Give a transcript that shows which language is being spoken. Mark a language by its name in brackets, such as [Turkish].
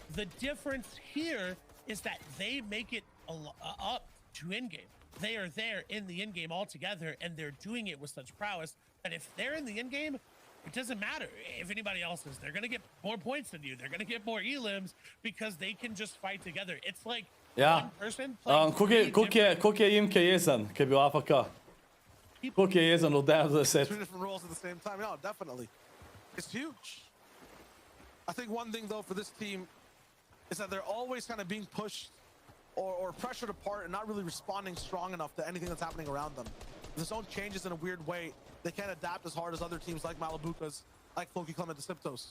[English] The difference here is that they make it up to in-game. They are there in the in-game all together, and they're doing it with such prowess that if they're in the in-game, it doesn't matter if anybody else is. They're going to get more points than you. They're going to get more elims because they can just fight together. It's like one person playing [Slovenian] Koliko je Imke jezen, ki je bil AFK? Koliko je jezen od 9 do 10? [English] Two different roles at the same time. No, definitely. It's huge. I think one thing, though, for this team is that they're always kind of being pushed or pressured apart and not really responding strong enough to anything that's happening around them. The zone changes in a weird way. They can't adapt as hard as other teams like Malabukas, like Floki Clement, the Siptos.